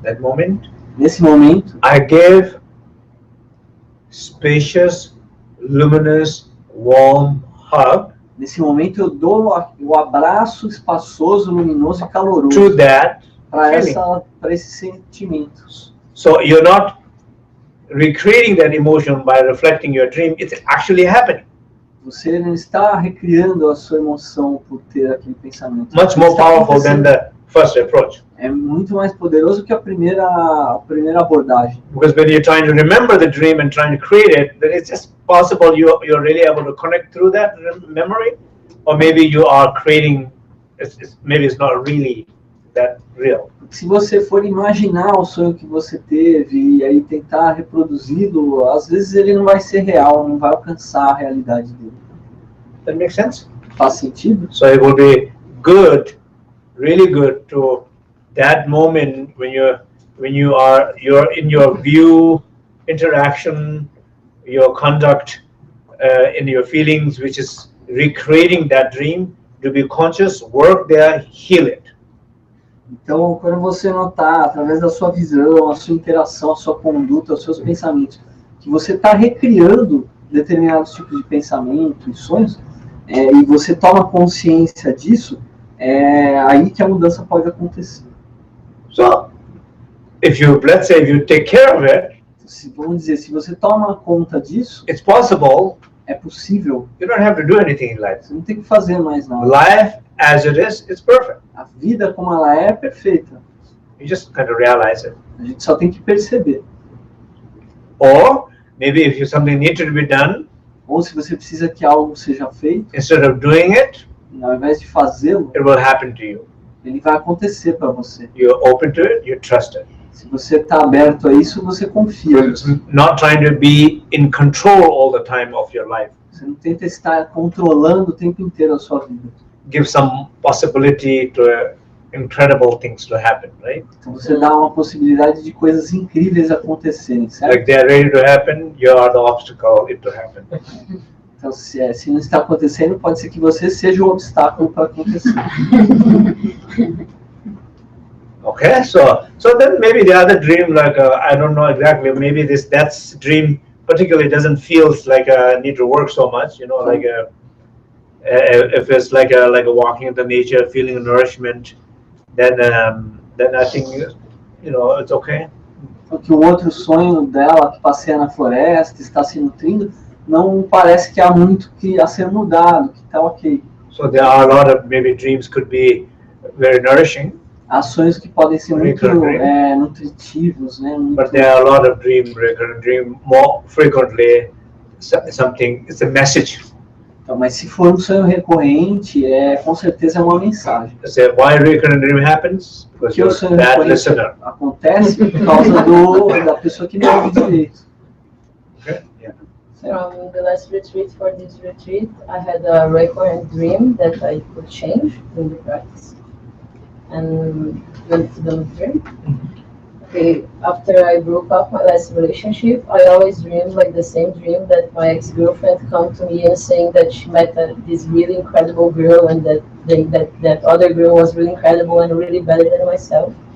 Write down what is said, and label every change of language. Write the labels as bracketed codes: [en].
[en] That moment, [pt] Nesse momento, [en] I give spacious, luminous, warm, hug [pt] Nesse momento eu dou o abraço espaçoso, luminoso e caloroso [en] to that feeling. [pt] para esses sentimentos. [en] So you're not recreating that emotion by reflecting your dream. It's actually happening. [pt] Você não está recriando a sua emoção por ter aquele pensamento. [en] Much more powerful than the first approach. [pt] É muito mais poderoso que a primeira abordagem. [en] Because when you're trying to remember the dream and trying to create it, then it's just possible you're really able to connect through that memory, or maybe you are creating. Maybe it's not really that real. [pt] Se você for imaginar o sonho que você teve e aí tentar reproduzi-lo, às vezes ele não vai ser real, não vai alcançar a realidade dele. [en] That makes sense? [pt] Faz sentido? [en] So it will be good, really good to that moment when you're in your view, interaction, your conduct, in your feelings, which is recreating that dream, to be conscious, work there, heal it. [pt] Então, quando você notar, através da sua visão, a sua interação, a sua conduta, os seus pensamentos, que você está recriando determinados tipos de pensamento e sonhos, e você toma consciência disso, é aí que a mudança pode acontecer. [en] So, let's say, if you take care of it, [pt] Vamos dizer, se você toma conta disso, [en] it's possible. [pt] é possível. [en] You don't have to do anything in life. [pt] Você não tem que fazer mais nada. [en] Life as it is, it's perfect. [pt] A vida como ela é perfeita. [en] You just kind of realize it. [pt] A gente só tem que perceber. [en] Or maybe if something needed to be done, [pt] Ou se você precisa que algo seja feito, [en] instead of doing it, [pt] ao invés de fazê-lo, [en] it will happen to you. [pt] ele vai acontecer para você. [en] You're open to it, you trust it. [pt] Se você está aberto a isso, você confia nisso. [en] Not trying to be in control all the time of your life. [pt] Você não tenta estar controlando o tempo inteiro a sua vida. [en] Give some possibility to incredible things to happen, right? [pt] Então você dá uma possibilidade de coisas incríveis acontecerem, certo? [en] Like they're ready to happen, you are the obstacle it to happen. [pt] Então se não está acontecendo, pode ser que você seja o obstáculo para acontecer. [en] Okay, so then maybe the other dream, like I don't know exactly, maybe that's dream particularly doesn't feel like need to work so much, you know, like if it's like a walking in the nature, feeling nourishment, then I think it's okay. [pt] Porque o outro sonho dela, que passeia na floresta, está se nutrindo, não parece que há muito a ser mudado, que está ok. [en] So there are a lot of maybe dreams could be very nourishing. [pt] Há sonhos que podem ser muito nutritivos, né? Muito... [en] But there are a lot of dream more frequently something. It's a message. [pt] Então, mas se for um sonho recorrente, com certeza é uma mensagem. [en] Say why recurrent dream happens? Because [pt] Porque o sonho recorrente acontece por causa da pessoa que não ouve direito. [en] Okay. Yeah. From the last retreat for this retreat, I had a recurrent dream that I could change in the practice. And went to the dream. Okay, after I broke up my last relationship, I always dreamed like the same dream that my ex-girlfriend come to me and saying that she met this really incredible girl and that other girl was really incredible and really better than myself.